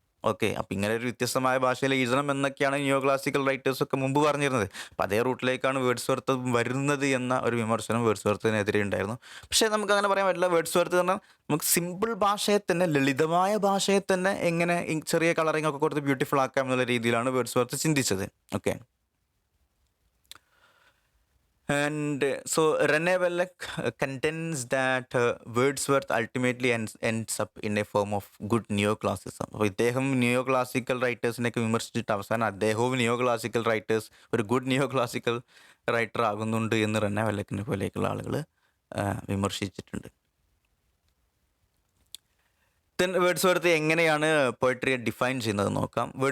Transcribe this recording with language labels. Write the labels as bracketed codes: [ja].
[ml] Okay, അപ്പം ഇങ്ങനെ ഒരു വ്യത്യസ്തമായ ഭാഷയിൽ എഴുതണം എന്നൊക്കെയാണ് നിയോ ക്ലാസിക്കൽ റൈറ്റേഴ്സൊക്കെ മുമ്പ് പറഞ്ഞിരുന്നത്. അപ്പം അതേ റൂട്ടിലേക്കാണ് വേർഡ്സ്വർത്ത് വരുന്നത് എന്ന ഒരു വിമർശനം വേർഡ്സ്വർത്തിനെതിരെ ഉണ്ടായിരുന്നു. പക്ഷേ നമുക്ക് അങ്ങനെ പറയാൻ പറ്റില്ല. വേർഡ്സ്വർത്ത് പറഞ്ഞാൽ നമുക്ക് സിമ്പിൾ ഭാഷയെ തന്നെ, ലളിതമായ ഭാഷയെ തന്നെ എങ്ങനെ ചെറിയ കളറിംഗ് ഒക്കെ കൊടുത്ത് ബ്യൂട്ടിഫുൾ ആക്കാം എന്നുള്ള രീതിയിലാണ് വേർഡ്സ്വർത്ത് ചിന്തിച്ചത്. [en] Okay, and so Rene Wellek contends that Wordsworth ultimately ends up in a form of good neoclassicism. [ml] അപ്പോൾ ഇദ്ദേഹം നിയോ ക്ലാസിക്കൽ റൈറ്റേഴ്സിനെയൊക്കെ വിമർശിച്ചിട്ട് അവസാനം അദ്ദേഹവും നിയോ ക്ലാസിക്കൽ റൈറ്റേഴ്സ് ഒരു ഗുഡ് നിയോ ക്ലാസിക്കൽ റൈറ്റർ ആകുന്നുണ്ട് എന്ന് റെനെ വെല്ലക്കിനെ പോലെയൊക്കെയുള്ള ആളുകൾ വിമർശിച്ചിട്ടുണ്ട്. ദെൻ വേർഡ്സ്വർത്ത് എങ്ങനെയാണ് പോയട്രിയെ ഡിഫൈൻ ചെയ്യുന്നത് നോക്കാം.